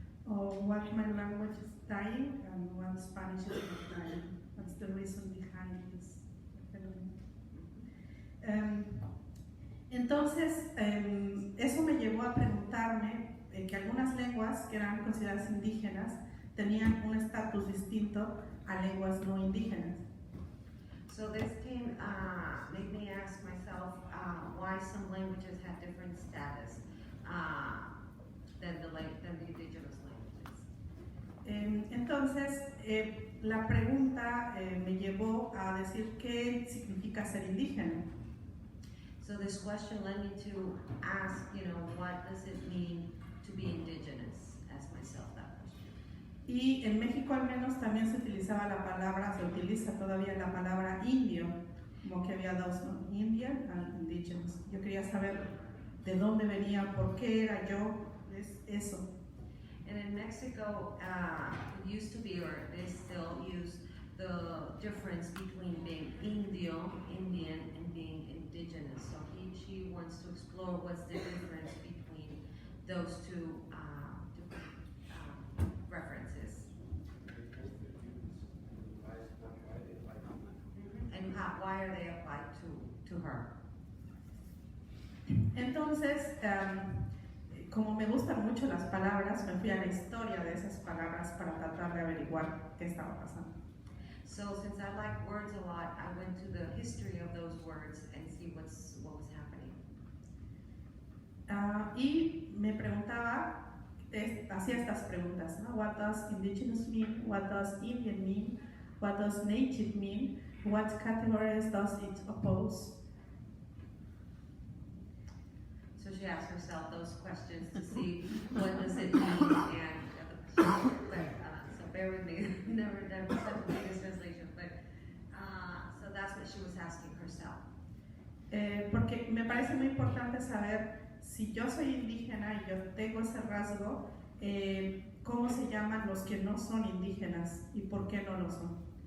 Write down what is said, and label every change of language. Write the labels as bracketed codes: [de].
[en] Or what my language is dying and what Spanish is not dying. What's the reason behind this phenomenon? [es] Entonces, eso me llevó a preguntarme que algunas lenguas que eran consideradas indígenas tenían un estatus distinto a lenguas no indígenas. [en] So this made me ask myself why some languages had different status than the indigenous languages. [es] Entonces, la pregunta me llevó a decir qué significa ser indígena. [en] So this question led me to ask, what does it mean to be indigenous? Ask myself that question. [es] Y en México al menos también se utilizaba la palabra, se utiliza todavía la palabra indio, como que había dos, ¿no? [en] Indian and indigenous. [es] Yo quería saber de dónde venía, por qué era yo, eso. [en] And in Mexico, it used to be, or they still use, the difference between being Indio, Indian, and being indigenous. So she wants to explore what's the difference between those two different references. And why are they applied to her? [es] Entonces, como me gustan mucho las palabras, me fui a la historia de esas palabras para tratar de averiguar qué estaba pasando. [en] So since I like words a lot, I went to the history of those words and see what was happening. [es] Y me preguntaba, hacía estas preguntas, ¿no? [en] What does indigenous mean? What does Indian mean? What does native mean? What categories does it oppose? So she asked herself those questions to see what does it mean, and so bear with me, never done such a biggest translation, but so that's what she was asking herself. [es] Porque me parece muy importante saber si yo soy indígena y yo tengo ese rasgo, cómo se llaman los que no son indígenas y por qué no lo son.